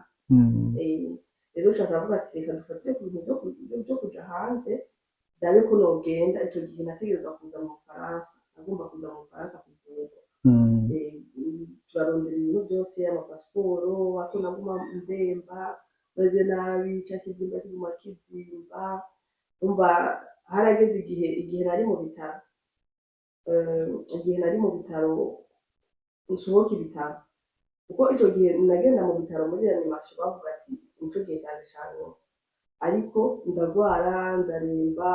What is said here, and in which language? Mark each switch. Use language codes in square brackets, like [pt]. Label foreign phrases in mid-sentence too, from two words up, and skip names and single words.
[rn] Rero ushaka kuvuga ati reka dufatire ku bintu byo kuja hanze ndabe ko nogenda. Icyo gihe nategerezwa kuza mu Bufaransa, nagomba kuza mu Bufaransa kuvurwa. Turarondera ibintu byose amapasiporo hato naguma ndemba meze nabi ikibyimba kiguma kibyimba. Umva harageze igihe nari mu bitaro, nsohoka ibitaro kuko icyo gihe nagenda mu bitaro muri reanimation bavuga ati nicyo gihe cyane cyane, ariko ndagwara ndaremba.